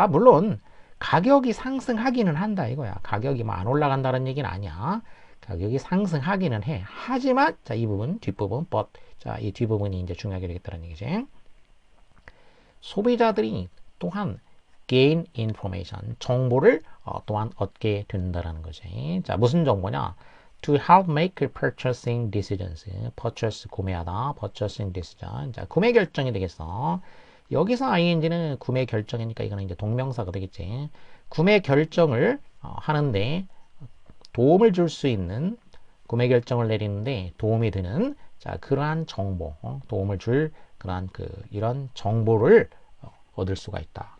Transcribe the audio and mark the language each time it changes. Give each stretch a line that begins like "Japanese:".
Korean: 물론 가격이 상승하기는 한다 이거야. 가격이 뭐 안 올라간다는 얘기는 아니야. 가격이 상승하기는 해. 하지만 자, 이 부분 뒷부분 but, 자, 이 뒷부분이 이제 중요하게 되겠다는 얘기지. 소비자들이 또한
English: gain information,
Korean: 정보를 또한 얻게 된다라는 거지. 자, 무슨 정보냐?
English: To help make purchasing decisions. purchase
Korean: 구매하다,
English: purchasing decision.
Korean: 자, 구매 결정이 되겠어. 여기서 ing는 구매 결정이니까 이거는 이제 동명사가 되겠지. 구매 결정을 하는데 도움을 줄 수 있는, 구매 결정을 내리는데 도움이 되는, 자, 그러한 정보, 도움을 줄 그러한 이런 정보를 얻을 수가 있다.